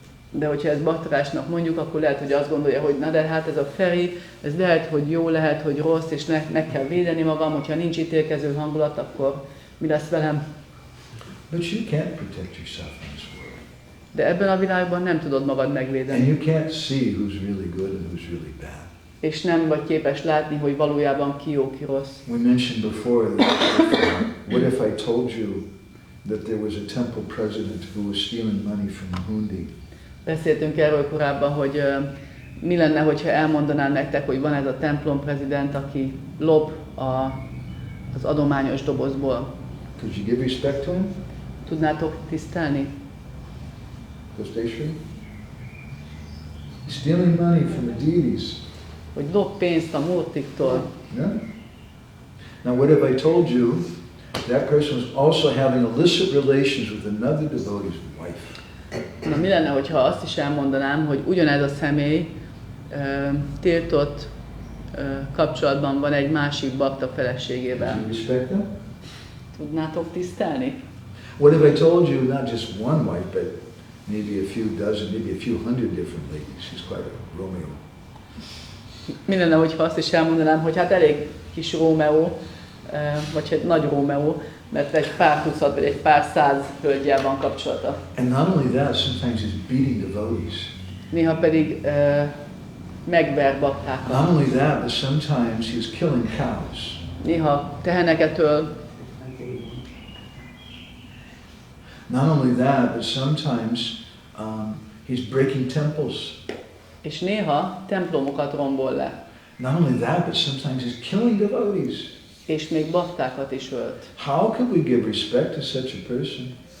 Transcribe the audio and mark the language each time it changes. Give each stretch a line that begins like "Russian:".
Hungarian: De hogyha ezt baktarásnak mondjuk, akkor lehet, hogy azt gondolja, hogy na de hát ez a feri, ez lehet, hogy jó, lehet, hogy rossz, és meg kell védeni magam, hogyha nincs ítélkező hangulat, akkor mi lesz velem?
English: But you can't protect yourself in this world.
Hungarian: De ebben a világban nem tudod magad
English: And
Hungarian: megvédeni.
English: you can't see who's really good and who's really bad.
Hungarian: És nem vagy képes látni, hogy valójában ki jó, ki rossz.
English: We mentioned before that what if I told you that there was a temple president who was stealing money from the hundi?
Hungarian: Beszéltünk erről korábban, hogy mi lenne, hogyha elmondanám nektek, hogy van ez a templom prezident, aki lop az adományos dobozból.
English: Could you give respect to him?
Hungarian: Tudnátok tisztelni?
English: Gosteshwari? He's stealing money from the deities.
Hungarian: Hogy lop pénzt a murtiktól.
English: Yeah? Now what if I told you that person was also having illicit relations with another devotee's wife?
Hungarian: Na, mi lenne, hogyha azt is elmondanám, hogy ugyanez a személy tiltott kapcsolatban van egy másik bakta feleségével.
English: Could you respect them?
Hungarian: Tudnátok tisztelni?
English: What if I told you not just one wife, but maybe a few dozen, maybe a few hundred different ladies? She's quite a Romeo.
Hungarian: Mi lenne, hogyha azt is elmondanám, hogy hát elég kis Rómeó, vagy egy nagy Rómeó, mert egy pár tucat, vagy egy pár száz hölgyel van kapcsolata.
English: And not only that, sometimes he's beating devotees.
Hungarian: Néha pedig megver baktákat.
English: Not only that, but sometimes he was killing cows.
Hungarian: Néha teheneket öl.
English: Not only that, but sometimes he's breaking temples.
Hungarian: És néha templomokat rombol le.
English: Not only that, but sometimes he's killing devotees.
Hungarian: És még baktákat is ölt.
English: How could we give respect to such a person?